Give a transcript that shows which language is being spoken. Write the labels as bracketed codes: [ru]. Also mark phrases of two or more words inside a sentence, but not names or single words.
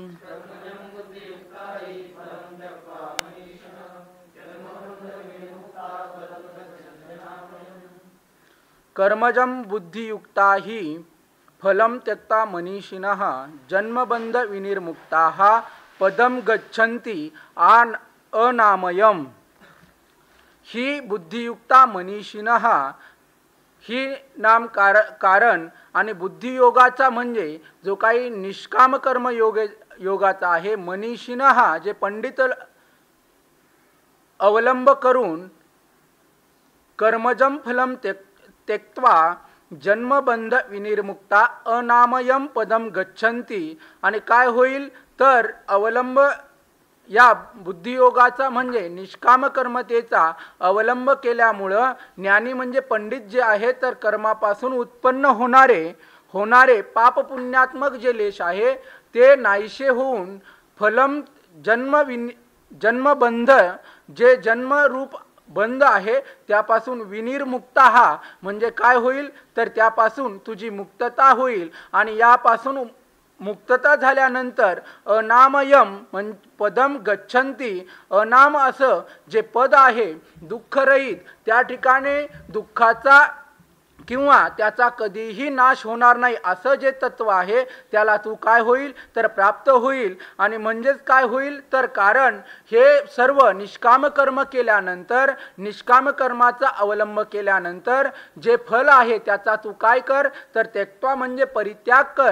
[sa] कर्मजं बुद्धियुक्ता हि फलं त्यक्त्वा मनीषिणः जन्मबंध विनिर्मुक्ताः पदं गच्छन्ति अनामयम्. [mr] ही [sa] बुद्धियुक्ता मनीषिणः [mr] ही नाम कारण आणि बुद्धियोगाचा म्हणजे जो काही निष्काम कर्म योगाचा आहे. [sa] मनीषिणः [mr] जे पंडित अवलंब करून [sa] कर्मजं फलं त्यक्त्वा जन्मबंध विनिर्मुक्ता अनामयम पदम गच्छन्ति. [mr] आणि काय होईल तर अवलंब या बुद्धियोगाचा म्हणजे निष्काम कर्मतेचा अवलंब केल्यामुळं ज्ञानी म्हणजे पंडित जे आहे तर कर्मापासून उत्पन्न होणारे पाप पुण्यात्मक जे लेश आहे ते नाहीसे होऊन फलम जन्मबंध जे जन्मरूप बंध आहे त्यापासून विनिर्मुक्ता हा म्हणजे काय होईल तर त्यापासून तुझी मुक्तता होईल. आणि यापासून मुक्तता झाल्यानंतर [sa] अनामयम पदम गच्छन्ति. [mr] अनाम असं जे पद आहे दुःखरहित, त्या ठिकाणी दुःखाचा किंवा त्याचा कधीही नाश होणार नाही असं जे तत्व आहे त्याला तू काय होईल तर प्राप्त होईल. आणि म्हणजेच काय होईल तर कारण हे सर्व निष्काम कर्म केल्यानंतर निष्काम कर्माचा अवलंब केल्यानंतर जे फल आहे त्याचा तू काय कर तर त्यक्त्वा म्हणजे परित्याग कर.